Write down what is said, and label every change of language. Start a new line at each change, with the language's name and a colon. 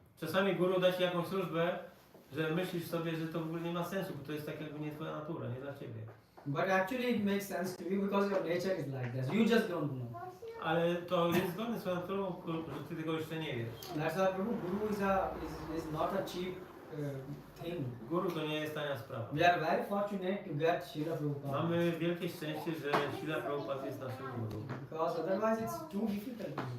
Polish: Czasami guru da ci jakąś służbę, że myślisz sobie, że to w ogóle nie ma sensu, bo to jest tak jakby nie twoja natura, nie dla ciebie.
English: But actually it makes sense to you because your nature is like this. You just don't know.
Polish: Ale to jest zgodne z twoją naturą, że ty tego jeszcze nie wiesz.
English: That's why Prabhu, guru is not a cheap thing.
Polish: Guru to nie jest tania sprawa.
English: We are very fortunate to get Srila Prabhupada.
Polish: Mamy wielkie szczęście, że Srila Prabhupada jest naszym guru.
English: Because otherwise it's too difficult to do.